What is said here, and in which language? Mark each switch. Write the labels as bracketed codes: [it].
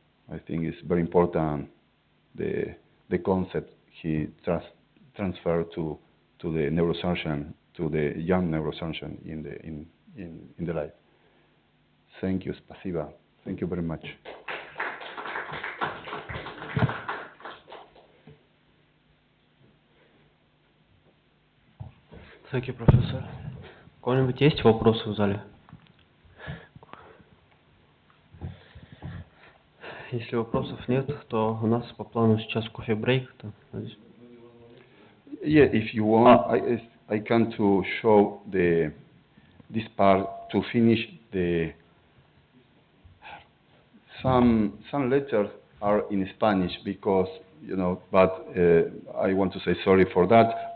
[en] I think it's very important the concept he transferred to the neurosurgeon, to the young neurosurgeon in the life. Thank you, [ru] спасибо. [en] Thank you very much. Thank you, [ru] профессор. У кого-нибудь есть вопросы в зале? Если вопросов нет, то у нас по плану сейчас кофе-брейк. [en] Yeah, if you want, I can to show this part to finish some letters are in Spanish because but I want to say sorry for that.